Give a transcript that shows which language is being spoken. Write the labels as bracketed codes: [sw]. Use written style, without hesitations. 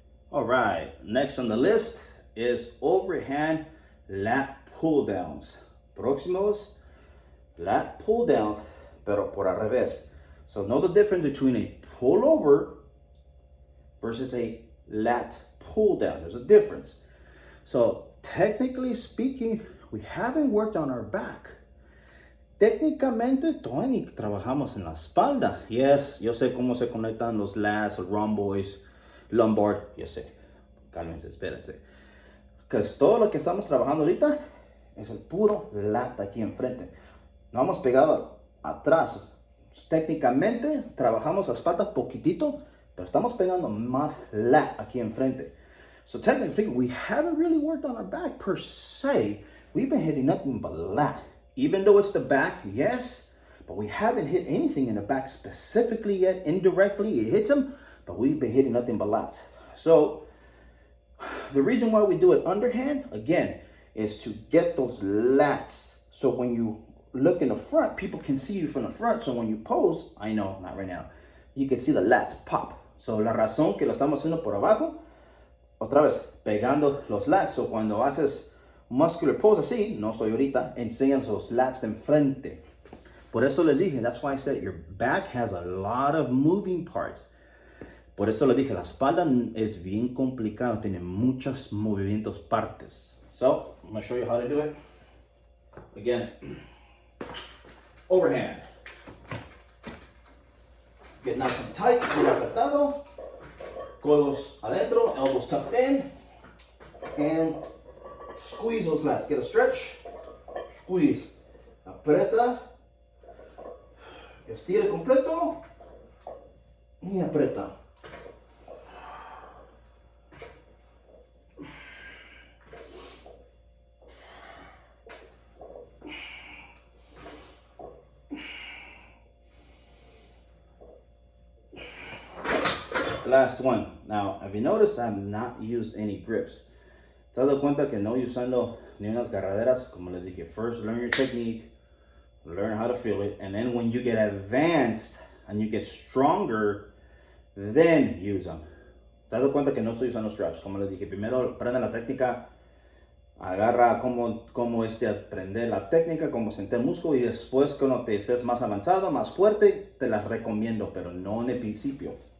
[en] All right, next on the list is overhand lat pull downs. [es] Próximos, lat pull downs, pero por al revés. [en] So know the difference between a pull over versus a lat pull down. There's a difference. So technically speaking, we haven't worked on our back. [es] Técnicamente, todavía ni trabajamos en la espalda. Yes, yo sé cómo se conectan los lats, los rhomboids, lumbar, yo sé. Cálmense, espérense. Porque todo lo que estamos trabajando ahorita es el puro lat aquí enfrente. No hemos pegado atrás. Técnicamente, trabajamos la espalda poquitito, pero estamos pegando más lat aquí enfrente. [en] So technically, we haven't really worked on our back per se. We've been hitting nothing but lat. Even though it's the back, yes, but we haven't hit anything in the back specifically yet. Indirectly, it hits them, but we've been hitting nothing but lats. So the reason why we do it underhand, again, is to get those lats. So when you look in the front, people can see you from the front. So when you pose, I know, not right now, you can see the lats pop. [es] So la razón que lo estamos haciendo por abajo, otra vez, pegando los lats. So cuando haces muscular pose así, no estoy ahorita, enseñan los lats de enfrente. Por eso les dije, [en] that's why I said your back has a lot of moving parts. [es] Por eso les dije, la espalda es bien complicado, tiene muchos movimientos partes. [en] So, I'm going to show you how to do it. Again, overhand. Get nice and tight, [es] bien apretado. Codos adentro, [en] elbows tucked in. And squeeze those lats. Get a stretch. Squeeze. [es] Aprieta. Estira completo. Y aprieta. [en] Last one. Now, have you noticed I've not used any grips? [es] ¿Te has dado cuenta que no usando ni unas agarraderas? Como les dije, [en] first learn your technique, learn how to feel it, and then when you get advanced and you get stronger, then use them. [es] ¿Te has dado cuenta que no estoy usando straps? Como les dije, primero aprende la técnica, agarra cómo aprender la técnica, cómo sentir el músculo, y después cuando te estés más avanzado, más fuerte, te las recomiendo, pero no en el principio.